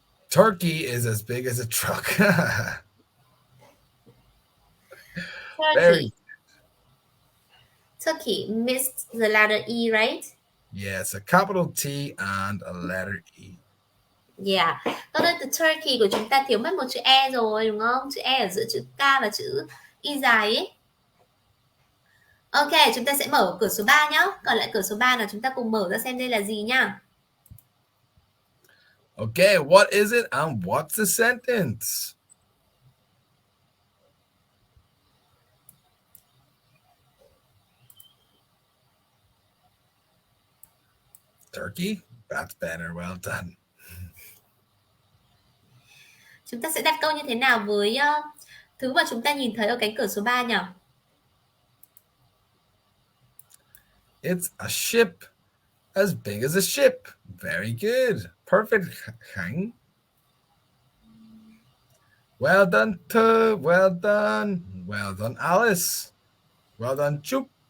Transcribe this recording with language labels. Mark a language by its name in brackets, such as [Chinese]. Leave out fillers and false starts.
[English] Turkey is as big as a truck. Very. Turkey missed the letter E, right? Yes, a capital T and a letter E. Yeah. [Vietnamese] Con ơi, từ Turkey của chúng ta thiếu mất một chữ E rồi đúng không? Chữ E ở giữa chữ K và chữ Y dài ấy. Ok, chúng ta sẽ mở cửa số 3 nhá. Còn lại cửa số 3 là chúng ta cùng mở ra xem đây là gì nhá. [English] Okay, what is it and what's the sentence? Turkey? That's better. Well done. [Vietnamese] Chúng ta sẽ đặt câu như thế nào với thứ mà chúng ta nhìn thấy ở cánh cửa số 3 nhỉ? [English] It's a ship as big as a ship. Very good. Perfect, Khang. Well done, Tu. Well done. Well done, Alice. Well done, Chup.